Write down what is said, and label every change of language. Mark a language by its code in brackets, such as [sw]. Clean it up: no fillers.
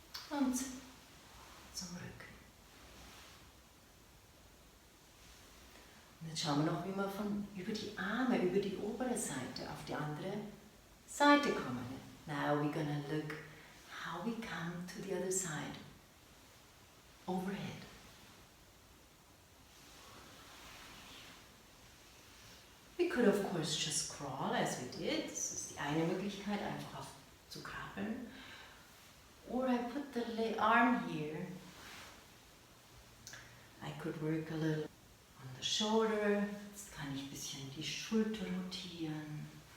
[de] Und zum Rücken. Und jetzt schauen wir noch, wie wir von über die Arme, über die obere Seite auf die andere Seite kommen. [en] Now we're gonna look how we come to the other side. Overhead. We could of course just crawl as we did. [de] Das ist die eine Möglichkeit, einfach zu krabbeln. [en] Or I put the arm here. I could work a little on the shoulder. [de] Jetzt kann ich ein bisschen die Schulter rotieren.